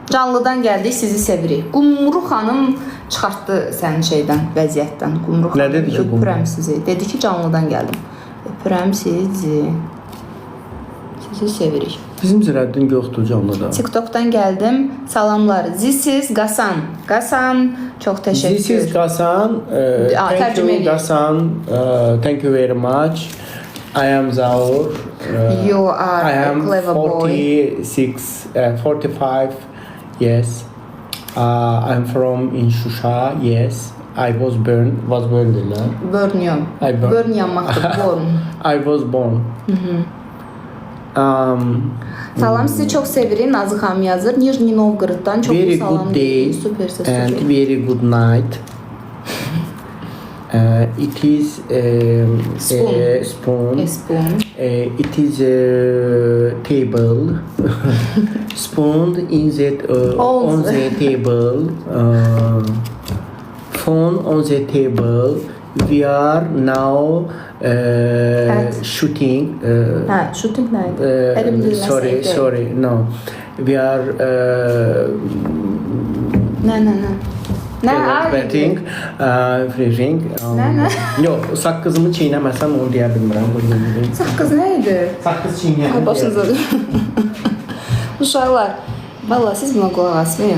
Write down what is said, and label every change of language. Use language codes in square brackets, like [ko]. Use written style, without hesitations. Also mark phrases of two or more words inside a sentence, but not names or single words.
[az] Canlıdan gəldik, sizi sevirik. Qumru xanım çıxartdı səni şeydən, vəziyyətdən. Qumru xanım. Nə dedi ki, Qumru? Öpürəm sizi. Dedi ki, canlıdan gəldim. Öpürəm sizi. Sizi sevirik. Bizim Zirəddin yoxdur canlıda. TikTok'dan gəldim. Salamlar. Zisiz Qasan. Qasan, çox təşəkkür. [en] This is Gasan. Thank [az] tərcümə [en] you [az] edeyim. [en] Gasan. Thank you very much. I am Zaur. You are I a am clever boy. 45. Yes. I'm from in Şuşa. Yes. I was born there. [az] Börnüyorum. [en] I burn. [az] Börn yanmaqdır. Born. [en] I was born. [az] Salam, sizi çox sevirik. Nazı xanım yazır. Nijni Novgoroddan çox [en] Very [az] salam. [en] good day [az] Süpersiz. [en] and very good night. It is Spoon. a spoon. Spoon. It is a table. Spoon in the on the table. Phone on the table. We are now shooting. [az] Hə, shooting nə idi? Əlim dilməsə. [en] Sorry, no. We are [az] Nə, [en] betting, freezing. [az] Nə? Yox, saqqızımı çiynəməsəm onu deyə bilmirəm. Saqqız nə idi? Saqqız çiynəyəm. Başınıza. Uşaqlar, valla siz buna qulaq asmayın.